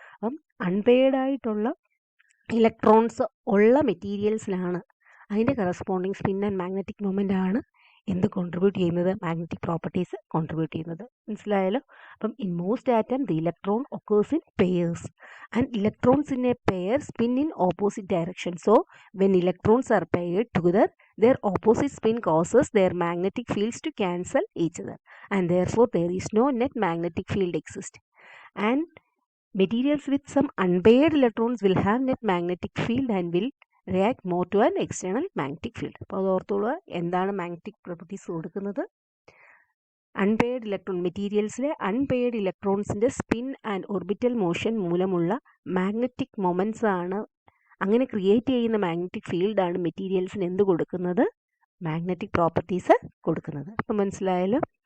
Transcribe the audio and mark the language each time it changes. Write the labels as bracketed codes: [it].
[ml] അപ്പം അൺപെയർഡ് ആയിട്ടുള്ള ഇലക്ട്രോൺസ് ഉള്ള മെറ്റീരിയൽസിലാണ് അതിൻ്റെ corresponding spin and magnetic moment ആണ് എന്ത് കോൺട്രിബ്യൂട്ട് ചെയ്യുന്നത്, മാഗ്നറ്റിക് പ്രോപ്പർട്ടീസ് കോൺട്രിബ്യൂട്ട് ചെയ്യുന്നത്. മനസ്സിലായല്ലോ? [en] അപ്പം in most atom the electron occurs in pairs and electrons in a pair spin in opposite direction. So when electrons are paired together their opposite spin causes their magnetic fields to cancel each other and therefore there is no net magnetic field exist. And materials with some unpaired electrons will have net magnetic field and will react more to an external magnetic field. [ml] അപ്പോൾ അത് ഓർത്തോളുക, എന്താണ് magnetic properties കൊടുക്കുന്നത്. Unpaired electron മെറ്റീരിയൽസിലെ unpaired ഇലക്ട്രോൺസിൻ്റെ spin and orbital motion മൂലമുള്ള magnetic moments ആണ്, അങ്ങനെ create ചെയ്യുന്ന magnetic ഫീൽഡാണ് മെറ്റീരിയൽസിന് എന്ത് കൊടുക്കുന്നത്, മാഗ്നറ്റിക് പ്രോപ്പർട്ടീസ് കൊടുക്കുന്നത്. അപ്പം മനസ്സിലായാലോ?